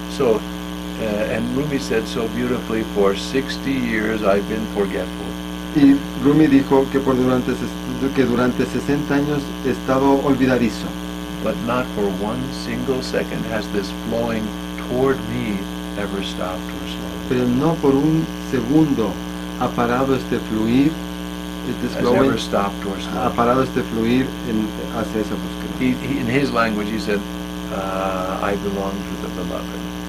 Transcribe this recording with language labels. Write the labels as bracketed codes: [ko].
[en] So, and Rumi said so beautifully, for 60 years I've been forgetful. [es] Y Rumi dijo que durante 60 años he estado olvidadizo. [en] But not for one single second has this flowing toward me ever stopped or slowed. [es] Pero no por un segundo ha parado este fluir, [en] Has ever stopped or [es] ha [en] slowed. [es] parado este fluir hacia esa búsqueda. [en] In his language he said, I belong to the beloved.